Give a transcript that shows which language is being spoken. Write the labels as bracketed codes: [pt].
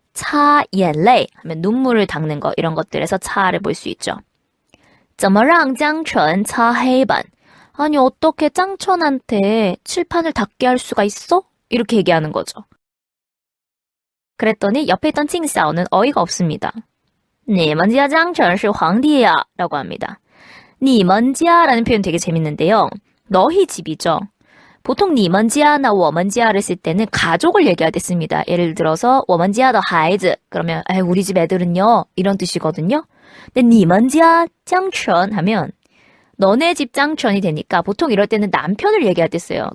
[ko] 차眼泪 하면 눈물을 닦는 거 이런 것들에서 차를 볼 수 있죠. [zh] 怎么让江澄擦黑板? [ko] 아니 어떻게 짱천한테 칠판을 닦게 할 수가 있어? 이렇게 얘기하는 거죠. 그랬더니 옆에 있던 칭샤오는 어이가 없습니다. [zh] 你们家江澄是皇帝呀 [ko] 라고 합니다. 你们家라는 표현 되게 재밌는데요. 너희 집이죠. 보통 你们家나 我们家를 쓸 때는 가족을 얘기할 때 씁니다. 예를 들어서 [zh] 我们家的孩子 [ko] 그러면 우리 집 애들은요 이런 뜻이거든요. 근데 [zh] 你们家江澄 [ko] 하면 너네 집 짱천이 되니까 보통 이럴 때는 남편을 얘기할 때 써요.